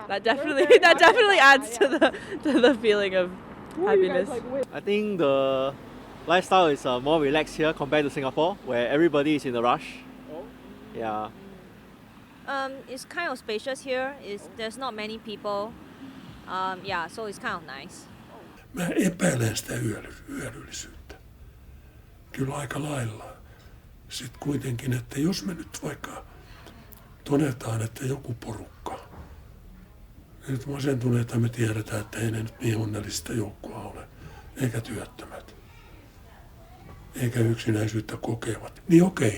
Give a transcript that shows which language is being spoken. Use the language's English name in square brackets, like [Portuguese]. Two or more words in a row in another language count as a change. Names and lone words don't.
[English] that definitely adds to the feeling of happiness. I think the lifestyle is more relaxed here compared to Singapore, where everybody is in a rush. Yeah. It's kind of spacious here. There's not many people. So it's kind of nice. [Finnish] Mä epäilen sitä hyödyllisyyttä. Kyllä aika lailla. Sitten kuitenkin, että jos me nyt vaikka todetaan, että joku porukka, nyt masentuneita me tiedetään, että ei ne nyt niin onnellista joukkoa ole, eikä työttömät, eikä yksinäisyyttä kokevat, niin okei.